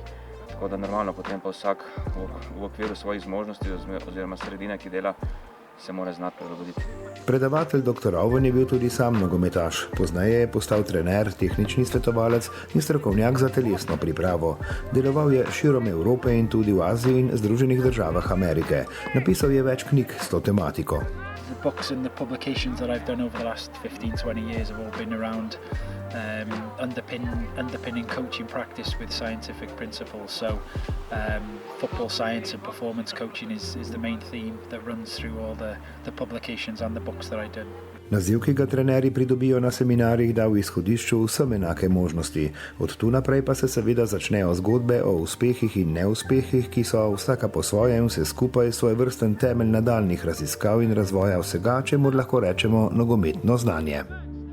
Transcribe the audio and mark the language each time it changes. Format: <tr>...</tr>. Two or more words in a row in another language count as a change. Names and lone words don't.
<sl>Tako da normalno potem pa vsak v okviru svojih zmožnosti oziroma sredine, ki dela, se mora znati prilagoditi. Predavatelj dr. Owen je bil tudi sam nogometaš. Pozneje je postal trener, tehnični svetovalec in strokovnjak za telesno pripravo. Deloval je širom Evrope in tudi v Aziji in Združenih državah Amerike. Napisal je več knjig s to tematiko.</sl> <en>The books and the publications that I've done over the last 15-20 years have all been around underpinning coaching practice with scientific principles. So football science and performance coaching is the main theme that runs through all the publications and the books that I did.</en> <sl>Naziv, ki ga trenerji pridobijo na seminarjih, da v izhodišču vsem enake možnosti. Od tu naprej pa se seveda začnejo zgodbe o uspehih in neuspehih, ki so vsaka po svojem vse skupaj svojevrsten temelj nadaljnjih raziskav in razvoja vsega, čemur lahko rečemo nogometno znanje.</sl>